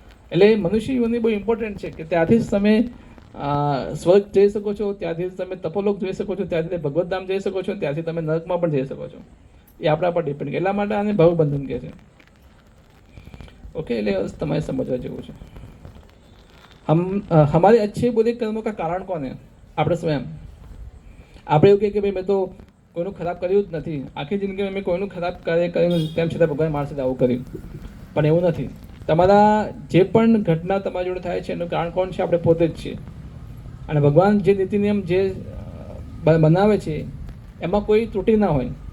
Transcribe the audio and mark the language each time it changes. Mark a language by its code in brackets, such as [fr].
[gu] એટલે મનુષ્ય યોનિ બહુ ઇમ્પોર્ટન્ટ છે કે ત્યાંથી જ તમે સ્વર્ગ જઈ શકો છો, ત્યાંથી જ તમે તપોલોક જઈ શકો છો, ત્યાંથી ભગવત ધામ જઈ શકો છો, ત્યાંથી તમે નરકમાં પણ જઈ શકો છો. એ આપણા પર ડિપેન્ડ. એટલા માટે આને ભવબંધન કહે છે. ओके, એટલે તમારે સમજવા જેવું છે. [hi] हमारे अच्छे बुरे कर्मों का कारण कौन है? [gu] આપણે સ્વયં. આપણે એવું કહીએ કે ભાઈ મેં તો કોઈનું ખરાબ કર્યું જ નથી, આખી જિંદગીમાં મેં કોઈનું ખરાબ કાર્ય કર્યું તેમ છતાં ભગવાન મારી સાથે આવું કર્યું. પણ એવું નથી. તમારા જે પણ ઘટના તમારી જોડે થાય છે એનું કારણ કોણ છે? આપણે પોતે જ છીએ. અને ભગવાન જે નીતિ નિયમ જે બનાવે છે એમાં કોઈ ત્રુટિ ના હોય.